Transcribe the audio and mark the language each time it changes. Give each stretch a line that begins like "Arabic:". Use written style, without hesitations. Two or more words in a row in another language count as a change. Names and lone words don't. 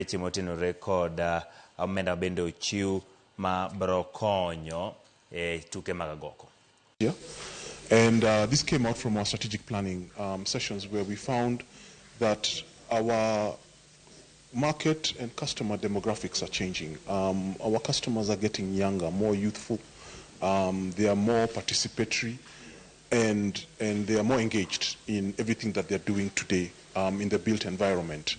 Luo (Kenya and Tanzania): Timotenore kod omenda bende ochiw ma bro konyo tuke mag agoko. Yeah.
English: And this came out from our strategic planning sessions where we found that our market and customer demographics are changing. Our customers are getting younger, more youthful. They are more participatory and they are more engaged in everything that they're doing today in the built environment.